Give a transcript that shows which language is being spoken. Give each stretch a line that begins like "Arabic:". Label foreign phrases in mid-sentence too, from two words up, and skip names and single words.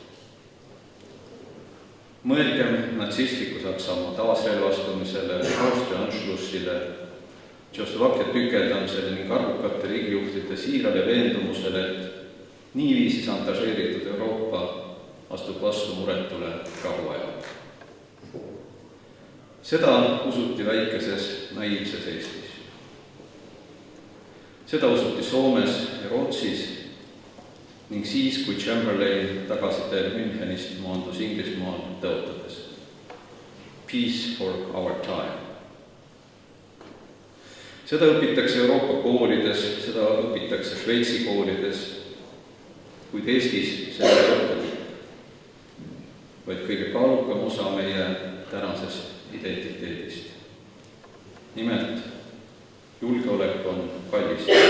Estonian: Mõelgem natsistliku Saksamaa taasrelvastumisele, Austria Anschlussile, Tšehhoslovakkia tükeldamisele ning arvukate riigijuhtide siirale veendumusele, et niiviisi šantažeeritud Euroopa astub vastu muretule rahuajal. Seda usuti väikeses naiivses Eestis. Seda usuti Soomes ja Rootsis ning siis, kui Chamberlain tagasiteel Münchenist maandus Inglismaal tõotades
English: Peace for our time.
Estonian: Seda õpitakse Euroopa koolides, seda õpitakse Šveitsi koolides, kuid Eestis see ei ole õppetud, vaid kõige kaalukam osa meie tänasest identiteedist. Nimelt, julgeolek on kallis.